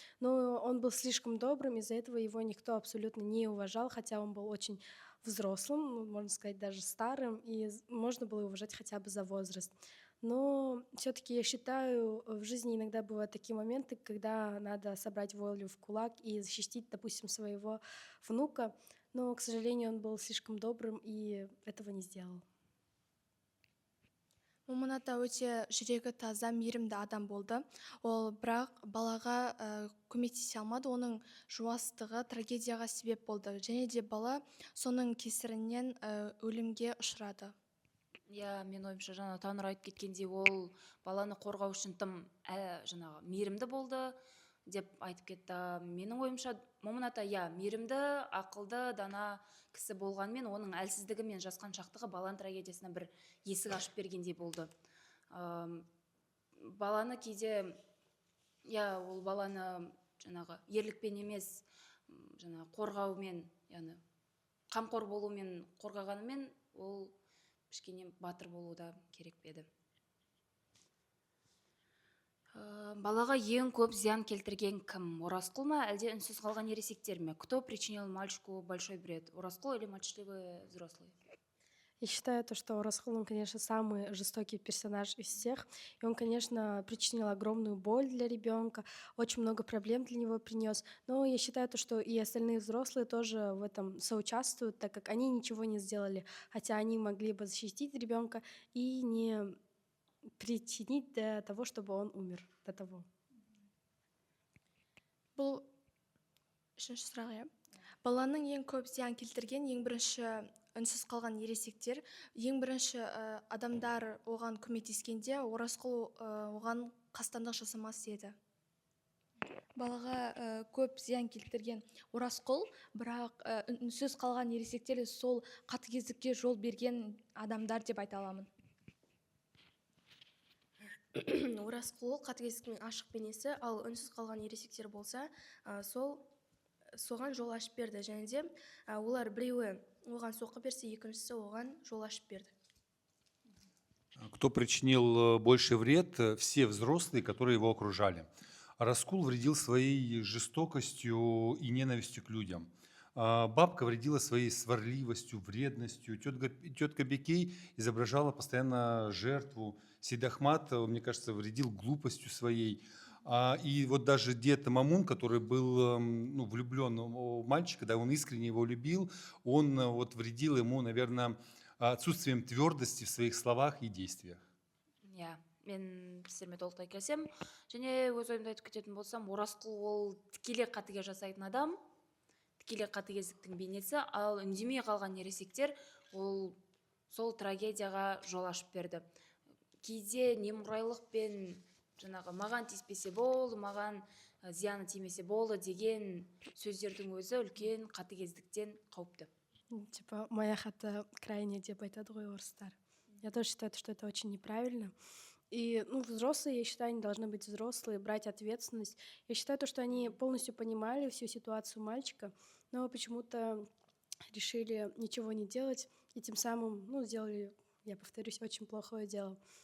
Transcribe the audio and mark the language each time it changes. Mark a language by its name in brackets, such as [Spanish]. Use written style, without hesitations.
[Russian] Но он был слишком добрым, из-за этого его никто абсолютно не уважал, хотя он был очень взрослым, можно сказать, даже старым, и можно было его уважать хотя бы за возраст. Но все-таки я считаю, в жизни иногда бывают такие моменты, когда надо собрать волю в кулак и защитить, допустим, своего внука. Но, к сожалению, он был слишком добрым и этого не сделал. [Kazakh] момын ата өте жүрегі таза мейірімді адам болды. Ол бірақ балаға көмектесе алмады, оның жуастығы трагедияға себеп болды, және де бала соның кесірінен өлімге ұшырады. Иә, мен ойымша жаңа Таныр айтып кеткендей, ол баланы қорғау үшін тым жаңағы мейірімді болды деп айтып кетті. Менің ойымша момын ата мейірімді, ақылды, дана кісі болғанмен, оның әлсіздігі мен жасқаншақтығы баланың трагедиясына бір есік ашып бергендей болды. Баланы кейде, ол баланы жаңағы ерлікпен емес, жаңағы қорғаумен, яғни қамқор болумен қорғағанымен, ол кішкене батыр болу да керек еді. Балаға ең көп зиян келтірген кім? Оразқұл ма, әлде үнсіз қалған ересектер ме? [Russian] Кто причинил мальчику большой вред? Оразқұл или молчаливый взрослый? Я считаю, что Оразқұл, он, конечно, самый жестокий персонаж из всех. И он, конечно, причинил огромную боль для ребенка, очень много проблем для него принес. Но я считаю, что и остальные взрослые тоже в этом соучаствуют, так как они ничего не сделали, хотя они могли бы защитить ребенка и не причинить до того, чтобы он умер до того. [Kazakh] Бұл үшінші сұрақ. Баланың ең көп зиян келтірген ең бірінші үнсіз қалған ересектер. Ең бірінші адамдар оған көмектескенде Оразқұл оған қастандық жасамас еді. Балаға көп зиян келтірген Оразқұл, бірақ үнсіз қалған ересектер сол қатыгездікке жол берген адамдар деп айта аламын. Оразқұл қатыгездіктің ашық бейнесі, ал үнсіз қалған ересектер болса, соған жол ашып берді. Және де олар біреуі оған соққы берсе, екіншісі оған жол ашып берді. [Russian] Кто причинил больше вред? Все взрослые, которые его окружали. Раскул вредил своей жестокостью и ненавистью к людям. Бабка вредила своей сварливостью, вредностью. Тетка Бекей изображала постоянно жертву. Сейдахмат, мне кажется, вредил глупостью своей. И вот даже дед Мамун, который был влюблен в мальчика, да, он искренне его любил, он вредил ему, наверное, отсутствием твердости в своих словах и действиях. [Kazakh] Мен сіздермен толықтай келсем, және өз ойымды айтып кететін болсам, Оразқұл ол тікелей қатыгез жасайтын адам, тікелей қатыгездіктің бейнесі, ал үндемей қалған ересектер ол сол трагедияға жол ашып берді. Кейде немқұрайлықпен жаңағы маған тиіспесе болды, маған зияны тимесе болды деген сөздердің өзі үлкен қатыгездіктен қауіпті. [Russian] Типа, моя хата крайняя, [Kazakh] деп айтады ғой орыстар. [Russian] Я тоже считаю, что это очень неправильно. И взрослые, я считаю, они должны быть взрослые, брать ответственность. Я считаю, что они полностью понимали всю ситуацию мальчика, но почему-то решили ничего не делать, и тем самым сделали, я повторюсь, очень плохое дело.